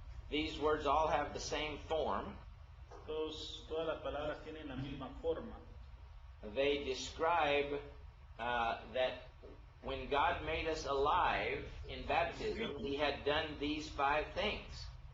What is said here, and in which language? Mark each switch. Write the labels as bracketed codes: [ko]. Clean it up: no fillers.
[en] These words all have the same form. [es] Todas las palabras tienen la misma forma. [en] They describe that when God made us alive in baptism, He had done these 5 things.